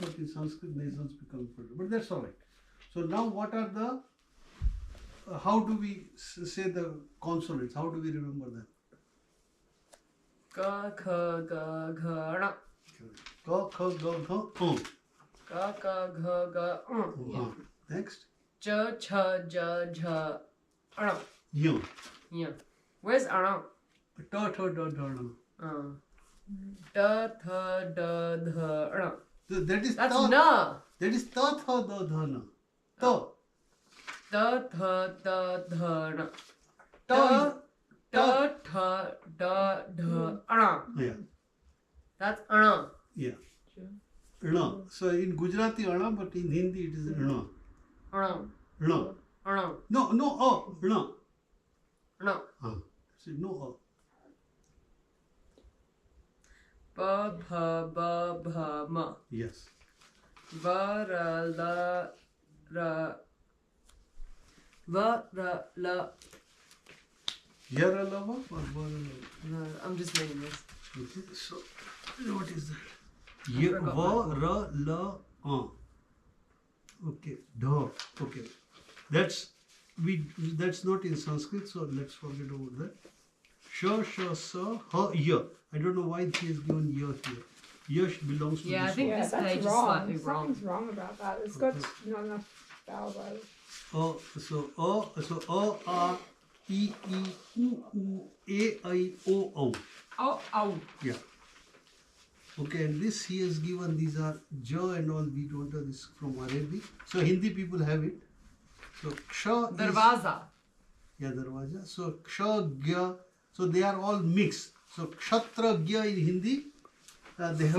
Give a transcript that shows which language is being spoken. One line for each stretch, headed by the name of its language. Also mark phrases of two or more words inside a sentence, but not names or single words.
English: Sanskrit nasals become further, but that's all right. So now what are the, how do we say the consonants? How do we remember them?
Sanskrit: Ka, kha, ga, gha, ra. Ka, kha, ga, gha, Ka, ka, gha, ga,
English: yeah. Next.
Sanskrit: Ja, cha, ja, jha, ra. Ya.
English: Yeah. Where's ra?
Sanskrit: Ta, tha, da, da, da. Da, tha, da, dha, ra.
English: That is That's
Sanskrit: ta. na.
English: That is
Sanskrit: ta, tha, da, dha, na. Ta. Da, tha, da, dha, ra. Ta is. Da, tha, da, dha, ra.
English: Yeah. That's ra. Yeah. Rna. So in Gujarati Rna, but in Hindi it is Rna.
Sanskrit: Ra. Rna. Ra. No, Rna. Ra.
English: See, no.
Sanskrit: Ba, bha, ba, bha, ma.
English: Yes.
Sanskrit: Va, ra, la, ra. Va, ra, la. Yara lava or Bara lava?
English: I'm just reading this. Okay, so what is that?
Sanskrit: Va, ra, la,
English: Okay, da. Okay, that's not in Sanskrit, so let's forget about that.
Sanskrit: Sha, sha, sa, ha, ya.
English: I don't know why he has given ya here. Ya belongs to Yeah, I this think one. this that's page is wrong. slightly wrong. Something's wrong about that. It's got not enough vowel letters.
Sanskrit: So a, e, u, a, I, o.
English: Oh. Yeah. Okay, and this he has given, these are ja and all, we don't know this from Arabic. So Hindi people have it. So ksha is,
Hindi: Darwaza.
English: yeah, darwaja. So ksha, gya, so they are all mixed. So kshatra, gya in Hindi, they have,